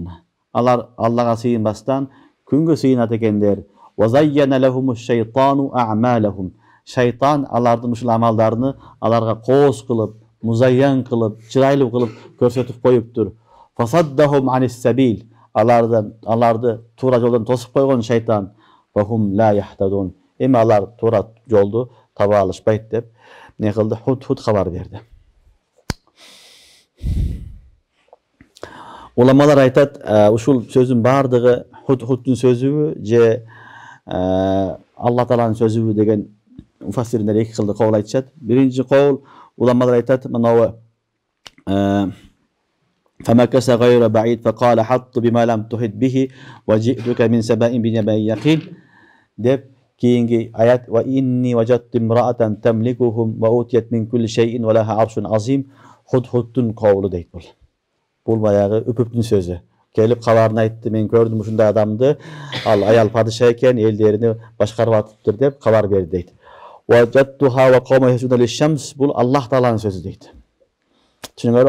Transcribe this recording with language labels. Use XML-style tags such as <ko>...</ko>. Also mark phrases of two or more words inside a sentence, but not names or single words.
<ky>Алар Аллага сыйынбастан күнгө сыйынат экендер.</ky> <ar>وزين لهم الشيطان أعمالهم.</ar> <ky>Шайтан алардын ушул амалдарыны аларга кооз кылып, музайян кылып, чырайлуу кылып көрсөтүп коюптур.</ky> <ar>فصدهم عن السبيل.</ar> <ky>Аларды туура жолдон тосуп койгон шайтан.</ky> <ar>فهم لا يهتدون.</ar> <ky>Эми алар туура жолду таба алышпайт деп не кылды? Худ кабар берди. Уламалар айтат, ушул сөзүн бардыгы Худдун сөзүбү же Алла тааланын сөзүбү деген муфассириндер эки кылда кабыл айтышат. Биринчи кабыл уламалар айтат, мынабы</ky> <ar>فمكث غير بعيد فقال حط بما لم تحط به وجئتك من سبأ بنبأ يقين</ar> <ky>деп кийинки аят</ky> <ar>وإني وجدت امرأة تملكهم وأوتيت من كل شيء ولها عرش عظيم.</ar> <ky>Худдун кабылы дейт бул. Бул баягы үпүптүн сөзү. Келип кабарын айтты: "Мен көрдүм ушундай адамды, ал аял падыша экен, элдерини башкарып атыптыр" деп кабар берди дейт.</ky> <ar>وجدتها وقومها يسجدون للشمس.</ar> <ky>Бул Аллах тааланын сөзү дейт. Түшүнүңөрбү?</ky>